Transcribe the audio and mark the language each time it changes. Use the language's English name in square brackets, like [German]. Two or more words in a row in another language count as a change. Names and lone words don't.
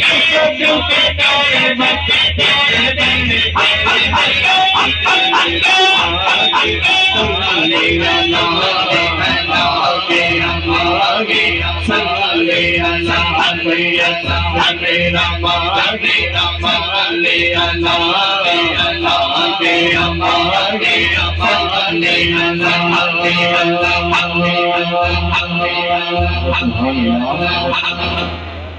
[Urdu] میرا ماہی [Arabic] صلى على, [Urdu] آگے ماہی [Arabic] صلى على.